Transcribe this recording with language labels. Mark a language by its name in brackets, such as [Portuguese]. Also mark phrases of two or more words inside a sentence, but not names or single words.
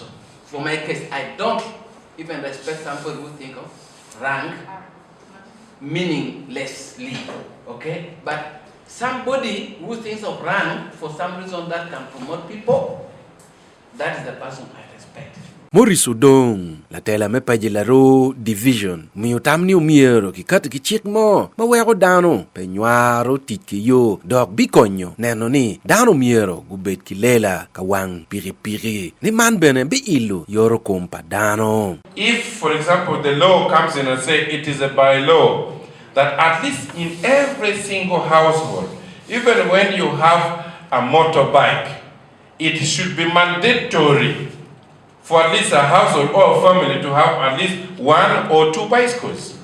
[English] For my case, I don't even respect somebody who think of rank meaninglessly, okay? But somebody who thinks of rank for some reason that can promote people, that is the person I respect. [Acoli] Maurice Udong, la tela me pajilaro division, miutamni umiero ki kat ki chik mo, mawero dano, penyuaro tiki yo, dog bikonyo, neno ni, dano miero, gubet ki lela, kawang piri-piri, ni man bene bi ilu, yoro kompa dano. [English] If, for example, the law comes in and say it is a by-law, that at least in every single household, even when you have a motorbike, it should be mandatory for at least a household or a family to have at least 1 or 2 bicycles.